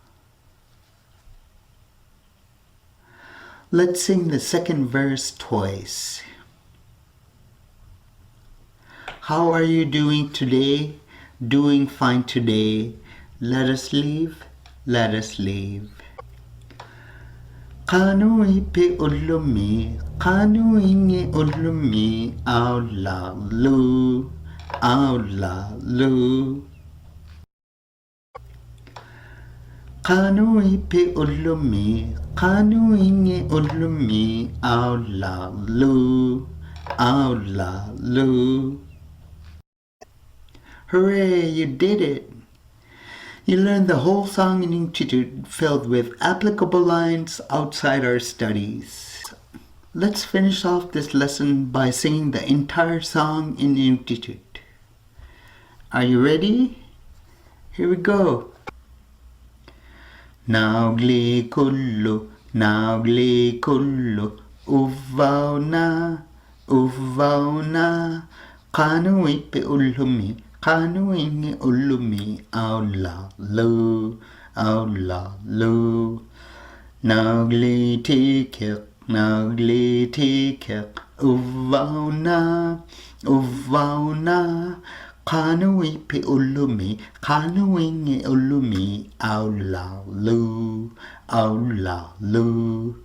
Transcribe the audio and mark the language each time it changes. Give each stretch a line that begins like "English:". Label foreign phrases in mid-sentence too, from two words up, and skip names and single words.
English: Let's sing the second verse twice. How are you doing today? Doing fine today. Let us leave. Let us leave.
Inuktitut: Kanui pe ulumi, kanui nge ulumi, aulaklu, aulaklu. Kanui pe ulumi, kanui nge ulumi, aulaklu, aulaklu.
English: Hooray, you did it! You learned the whole song in Inuktitut filled with applicable lines outside our studies. Let's finish off this lesson by singing the entire song in Inuktitut. Are you ready? Here we go.
Inuktitut: Naugli kullu, uvvauna, kanui pe ulumi, kanui nge ulumi, aulaklu, aulaklu. Naugli tikik, uvvauna, kanui pe ulumi, kanui nge ulumi, aulaklu, aulaklu.